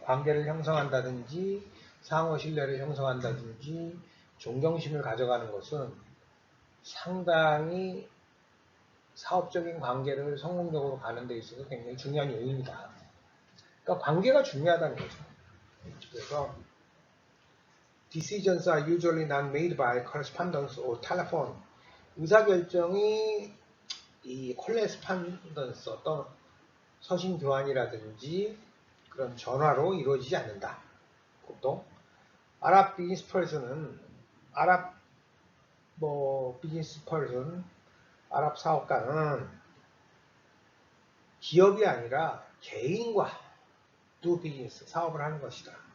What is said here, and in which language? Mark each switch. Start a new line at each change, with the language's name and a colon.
Korean: 관계를 형성한다든지 상호 신뢰를 형성한다든지 존경심을 가져가는 것은 상당히 사업적인 관계를 성공적으로 가는 데 있어서 굉장히 중요한 요인이다. 그러니까 관계가 중요하다는 거죠.
English: 그래서 decisions are usually not made by correspondence or telephone.
Korean: 의사결정이 이 correspondence, 어떤 서신 교환이라든지 그런 전화로 이루어지지 않는다. 보통 아랍 비즈니스 퍼슨은 아랍 비즈니스 퍼슨, 아랍 사업가는 기업이 아니라 개인과 두 비즈니스 사업을 하는 것이다.